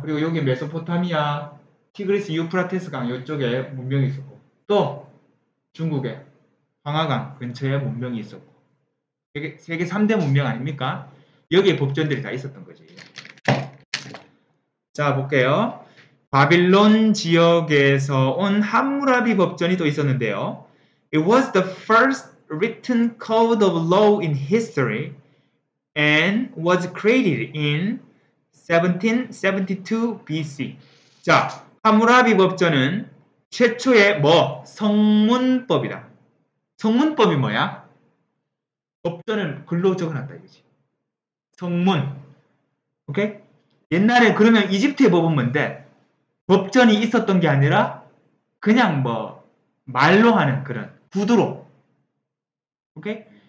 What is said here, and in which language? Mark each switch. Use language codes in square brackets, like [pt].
[ko] 그리고 여기 메소포타미아, 티그리스 유프라테스 강 요쪽에 문명이 있었고 또 중국에 황하강 근처에 문명이 있었고 세계 3대 문명 아닙니까? 여기에 법전들이 다 있었던 거지. 자, 볼게요. 바빌론 지역에서 온 함무라비 법전이 또 있었는데요. [en] It was the first written code of law in history and was created in 1772 BC. [ko] 자, 함무라비 법전은 최초의 성문법이다. 성문법이 뭐야? 법전을 글로 적어놨다 이거지. 성문. 오케이? 옛날에 그러면 이집트의 법은 뭔데? 법전이 있었던 게 아니라 그냥 말로 하는 그런 구두로. 오케이?